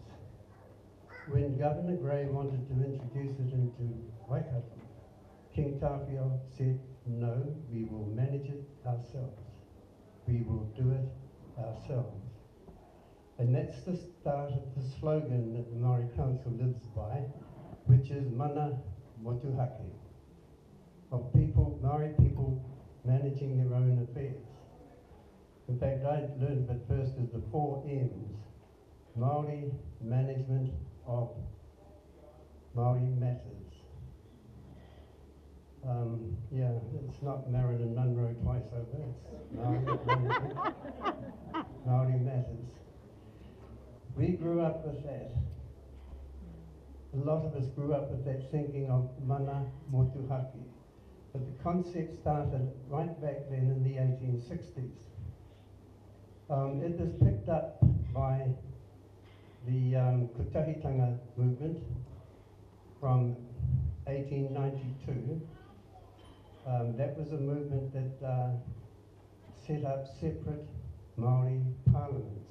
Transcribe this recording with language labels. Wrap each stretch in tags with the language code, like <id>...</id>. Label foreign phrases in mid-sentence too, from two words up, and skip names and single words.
<en>When Governor Gray wanted to introduce it into Waikato, King Tawhio said, no, we will manage it ourselves. We will do it ourselves. And that's the start of the slogan that the Māori Council lives by, which is</en> <mi>mana motuhake,</mi> <en>of people, Māori people managing their own affairs. In fact, I learned it first as the 4 M's, Māori management of Māori matters. Yeah, it's not Marilyn Monroe twice over, it's Māori management, Māori matters. We grew up with that. A lot of us grew up with that thinking of</en> <mi>mana motuhake.</mi> <en>But the concept started right back then in the 1860s. It was picked up by the Kotahitanga movement from 1892. That was a movement that set up separate Māori parliaments.</en>